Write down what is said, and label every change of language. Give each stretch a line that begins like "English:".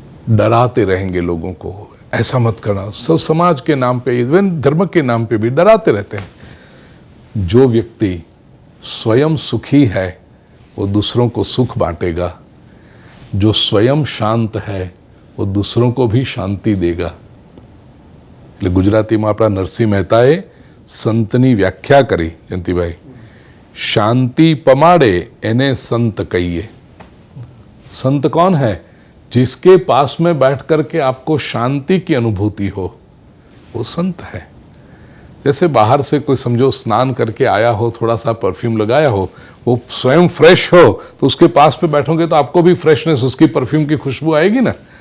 Hindi: डराते रहेंगे लोगों को, ऐसा मत करना। सब समाज के नाम पे, इवन धर्म के नाम पे भी डराते रहते हैं। जो व्यक्ति स्वयं सुखी है वो दूसरों को सुख बांटेगा, जो स्वयं शांत है वो दूसरों को भी शांति देगा।
Gujarati: એટલે ગુજરાતીમાં આપણા નરસિંહ મહેતાએ સંતની વ્યાખ્યા કરી, જયંતિભાઈ, શાંતિ પમાડે એને સંત કહીએ।
Hindi: संत कौन है? जिसके पास में बैठ करके आपको शांति की अनुभूति हो, वो संत है। जैसे बाहर से कोई समझो स्नान करके आया हो, थोड़ा सा परफ्यूम लगाया हो, वो स्वयं फ्रेश हो, तो उसके पास पे बैठोगे तो आपको भी फ्रेशनेस, उसकी परफ्यूम की खुशबू आएगी ना।